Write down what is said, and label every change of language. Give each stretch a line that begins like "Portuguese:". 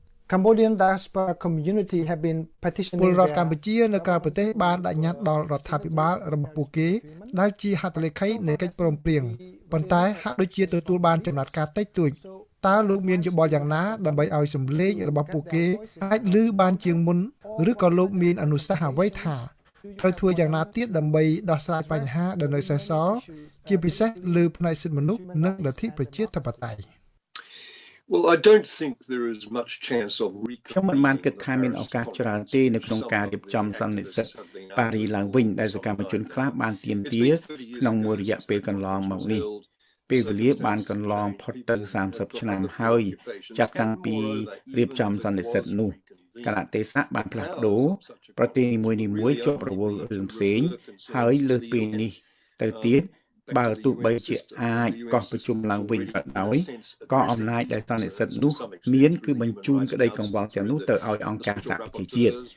English: Cambodian diaspora community have been petitioning
Khmer: ពលរដ្ឋកម្ពុជានៅក្រៅប្រទេសបានដាក់ញត្តិដល់រដ្ឋាភិបាលរបស់ពួកគេដែលជាហត្ថលេខីនៃកិច្ចព្រមព្រៀងប៉ុន្តែហាក់ដូចជាទទួលបានចំណាត់ការតិចតួចតើលោកមានយោបល់យ៉ាងណាដើម្បីឲ្យសម្លេងរបស់ពួកគេអាចឮបានជាងមុនឬក៏លោកមានអនុសាសន៍អ្វីថាត្រូវធ្វើយ៉ាងណាទៀតដើម្បីដោះស្រាយបញ្ហាដែលនៅសេសសល់ជាពិសេសលើផ្នែកសិទ្ធិមនុស្សនិងលទ្ធិប្រជាធិបតេយ្យ
English: Well, I don't think there is much chance of
Khmer: ខ្ញុំមិនបានគិតថាមានឱកាសច្រើនទេនៅក្នុងការរៀបចំសន្និសីទប៉ារីឡើងវិញដែលសកម្មជនខ្លះបានទាមទារក្នុងមួយរយៈពេលកន្លងមកនេះ ពេលវេលាបានកន្លងផុតទៅ30ឆ្នាំហើយចាប់តាំងពីរៀបចំសន្និសីទនោះកាលៈទេសៈបានផ្លាស់ប្ដូរប្រទេសនីមួយៗជាប់រវល់រឿងផ្សេងហើយលើសពីនេះទៅទៀតបើទោះបីជាអាចកោះប្រជុំឡើងវិញក៏ដោយក៏អំណាចដែលសន្និសីទនោះមានគឺបញ្ជូនក្តីកង្វល់ទាំងនោះទៅឲ្យអង្គការសហប្រជាជាតិ